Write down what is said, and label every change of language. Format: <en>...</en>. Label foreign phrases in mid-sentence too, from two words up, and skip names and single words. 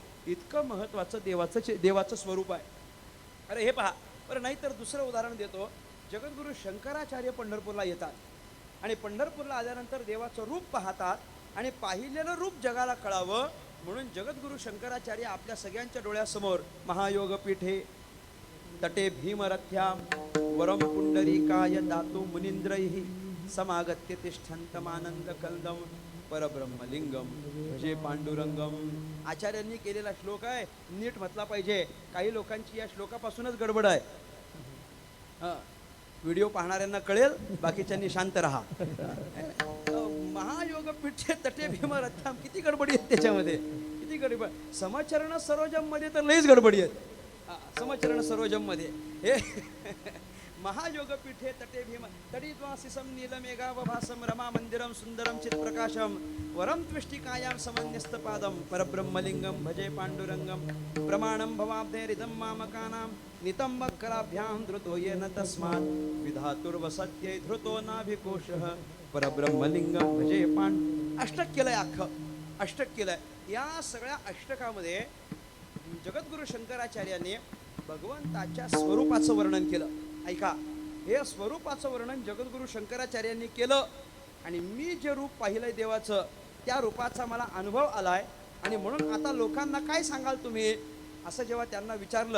<mr>इतकं महत्त्वाचं देवाचं स्वरूप आहे. अरे हे पहा बरं, नाही तर दुसरं उदाहरण देतो. जगद्गुरू शंकराचार्य पंढरपूरला येतात आणि पंढरपूरला आल्यानंतर देवाचं रूप पाहतात आणि पाहिलेलं रूप जगाला कळावं म्हणून जगद्गुरू शंकराचार्य आपल्या सगळ्यांच्या डोळ्यासमोर</mr> <sa>महायोगपीठे तटे भीमरथ्याम वरम पुंडरीकाय दातु मुनींद्रैः समागत्य तिष्ठन्तमानंद कल्दम परब्रह्मलिंगम भजे पांडुरंगम.</sa> <mr>आचार्यांनी केलेला श्लोक आहे, नीट म्हटला पाहिजे. काही लोकांची या श्लोकापासूनच गडबड आहे. व्हिडिओ पाहणाऱ्यांना कळेल, बाकीच्यांनी शांत राहा.</mr> <sa>महायोगपीठे तटे भीमरथ्याम,</sa> <mr>किती गडबडी आहेत त्याच्यामध्ये, किती गडबड.</mr> <sa>समचरण सरोजम</sa> <mr>मध्ये तर लईच गडबडी आहेत.</mr> <sa>समचरण सरोजम</sa> <mr>मध्ये हे</mr> <sa>महायोगपीठे तटे भीम तडिद्वासिसम नीलमेघावभासम रमा मंदिरम सुंदरम चित्प्रकाशम वरम त्विष्टिकायां समन्यस्तपादम परब्रह्मलिंगम भजे पांडुरंगम प्रमाणम भवाब्धेरिदं मामकानां नितंबकराभ्यां धृतो येन तस्मात् विधातुर्वसत्यै धृतो नाभिकोशः परब्रह्मलिंगम भजे</sa> <mr>अष्टक केलंय, अख्खं अष्टक केलंय. या सगळ्या अष्टकामध्ये जगद्गुरू शंकराचार्याने भगवंताच्या स्वरूपाचं वर्णन केलं. ऐका, हे स्वरूपाचं वर्णन जगद्गुरू शंकराचार्यांनी केलं आणि मी जे रूप पाहिलंय देवाचं त्या रूपाचा मला अनुभव आलाय आणि म्हणून आता लोकांना काय सांगाल तुम्ही असं जेव्हा त्यांना विचारलं.</mr>